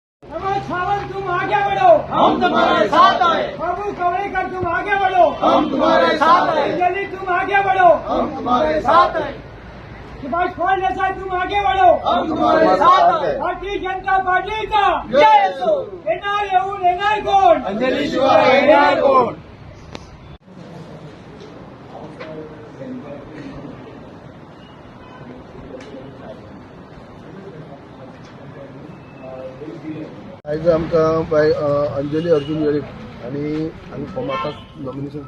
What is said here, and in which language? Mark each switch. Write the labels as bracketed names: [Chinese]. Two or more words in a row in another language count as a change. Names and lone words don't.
[Hindi] प्रमोद सावंत तुम आगे बढ़ो, हम तुम्हारे साथ हैं। बाबू कवड़ेकर तुम आगे बढ़ो, हम तुम्हारे साथ हैं। अंजलि तुम आगे बढ़ो, हम तुम्हारे साथ हैं। सुभाष फल देसाई तुम आगे बढ़ो, हम तुम्हारे साथ हैं। भारतीय जनता पार्टी का [Konkani] जय असो। येणार कोण अंजली शिवाय येणार कोण? आज आमकां बाय अंजली अर्जुन वेळीप आनी आमी फॉर्म आतां नॉमिनेशन